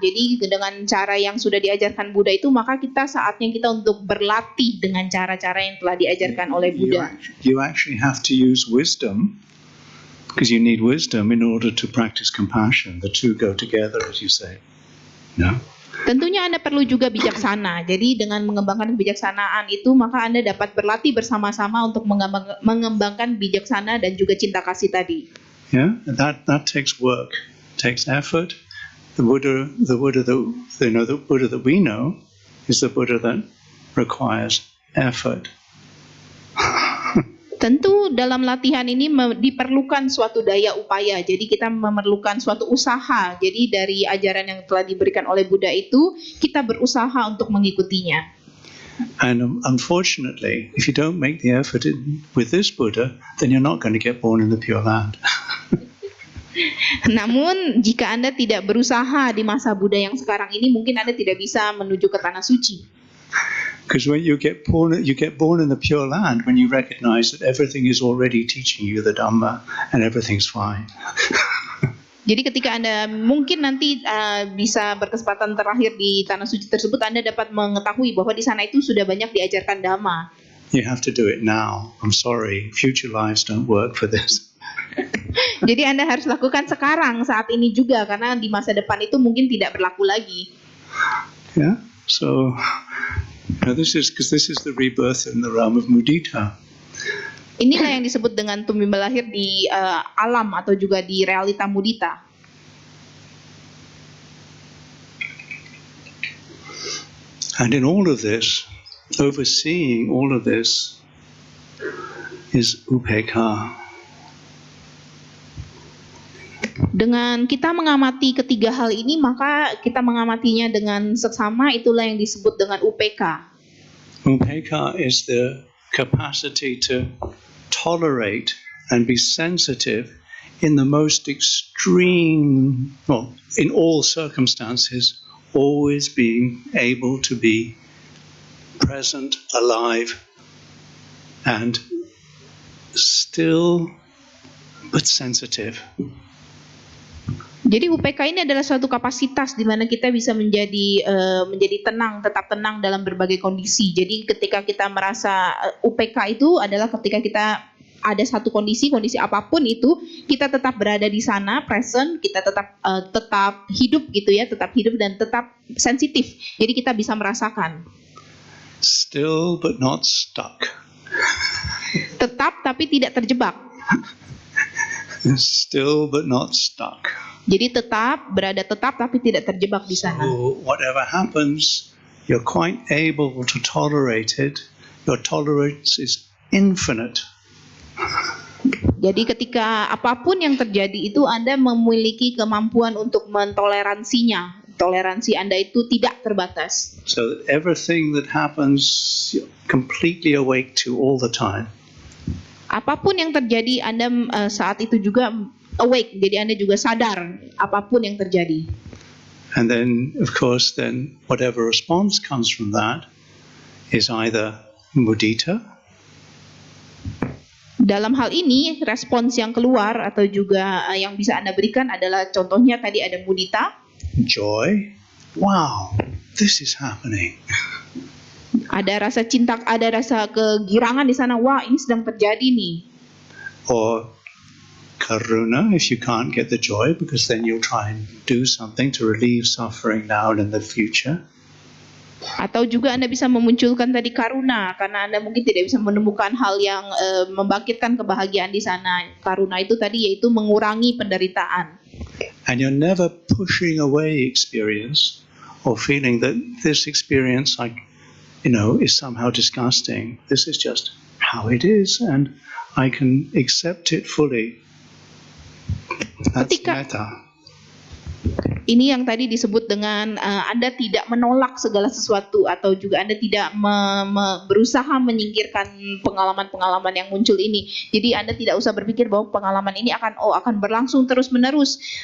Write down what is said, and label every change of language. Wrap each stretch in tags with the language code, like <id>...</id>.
<id>Jadi dengan cara yang sudah diajarkan Buddha itu, maka saatnya kita untuk berlatih dengan cara-cara yang telah diajarkan oleh Buddha.</id> <en>You actually have to use wisdom, because you need wisdom in order to practice compassion. The two go together, as you say. No?</en> <id>Tentunya Anda perlu juga bijaksana. Jadi dengan mengembangkan kebijaksanaan itu, maka Anda dapat berlatih bersama-sama untuk mengembangkan bijaksana dan juga cinta kasih tadi.</id> <en>Yeah, that takes work, takes effort. The Buddha that we know is the Buddha that requires effort.</en> <id>Tentu dalam latihan ini diperlukan suatu daya upaya. Jadi kita memerlukan suatu usaha. Jadi dari ajaran yang telah diberikan oleh Buddha itu, kita berusaha untuk mengikutinya.</id> <en>And unfortunately, if you don't make the effort with this Buddha, then you're not going to get born in the Pure Land.</en> <id>Namun jika Anda tidak berusaha di masa Buddha yang sekarang ini, mungkin Anda tidak bisa menuju ke tanah suci.</id> <en>Because when you get born in the Pure Land when you recognize that everything is already teaching you the Dhamma and everything's fine.</en> <id>Jadi ketika Anda mungkin nanti bisa berkesempatan terakhir di tanah suci tersebut, Anda dapat mengetahui bahwa di sana itu sudah banyak diajarkan Dhamma.</id> <en>You have to do it now. I'm sorry, future lives don't work for this.</en> <id>Jadi Anda harus lakukan sekarang, saat ini juga, karena di masa depan itu mungkin tidak berlaku lagi. Yeah.</id> <en>So this is the rebirth in the realm of mudita.</en> <id>Inilah yang disebut dengan tumbuh lahir di alam atau juga di realita mudita.</id> <en>And in all of this, overseeing all of this is upekkha.</en> <id>Dengan kita mengamati ketiga hal ini, maka kita mengamatinya dengan seksama, itulah yang disebut dengan UPK.</id> <en>Upekkha is the capacity to tolerate and be sensitive in the most extreme, in all circumstances, always being able to be present, alive, and still but sensitive.</en> <id>Jadi UPK ini adalah suatu kapasitas di mana kita bisa menjadi tenang, tetap tenang dalam berbagai kondisi. Jadi ketika kita merasa UPK itu adalah ketika kita ada satu kondisi apapun itu, kita tetap berada di sana, present, kita tetap hidup gitu ya, tetap hidup dan tetap sensitif. Jadi kita bisa merasakan.</id> <en>Still but not stuck.</en> <id>Tetap tapi tidak terjebak.</id> <en>Still but not stuck.</en> <id>Jadi berada tetap tapi tidak terjebak di sana.</id> <en>So whatever happens, you're quite able to tolerate it. Your tolerance is infinite.</en> <id>Jadi ketika apapun yang terjadi itu Anda memiliki kemampuan untuk mentoleransinya. Toleransi Anda itu tidak terbatas.</id> <en>So everything that happens, you're completely awake to all the time.</en> <id>Apapun yang terjadi Anda saat itu juga awake. Jadi Anda juga sadar apapun yang terjadi.</id> <en>And then, of course, then whatever response comes from that is either mudita,</en> <id>Dalam hal ini, respons yang keluar atau juga yang bisa Anda berikan adalah contohnya tadi ada mudita,</id> <en>joy. Wow, this is happening.</en> <id>ada rasa cinta, ada rasa kegirangan di sana. Wah, ini sedang terjadi nih.</id> <en>Or karuna, if you can't get the joy, because then you'll try and do something to relieve suffering now and in the future.</en> <id>Atau juga Anda bisa memunculkan tadi karuna, karena Anda mungkin tidak bisa menemukan hal yang membangkitkan kebahagiaan di sana. Karuna itu tadi yaitu mengurangi penderitaan.</id> <en>And you're never pushing away experience or feeling that this experience, is somehow disgusting. This is just how it is, and I can accept it fully. That's metta.</en> <id>Ini yang tadi disebut dengan Anda tidak menolak segala sesuatu atau juga Anda tidak berusaha menyingkirkan pengalaman-pengalaman yang muncul ini. Jadi Anda tidak usah berpikir bahwa pengalaman ini akan berlangsung terus-menerus.</id>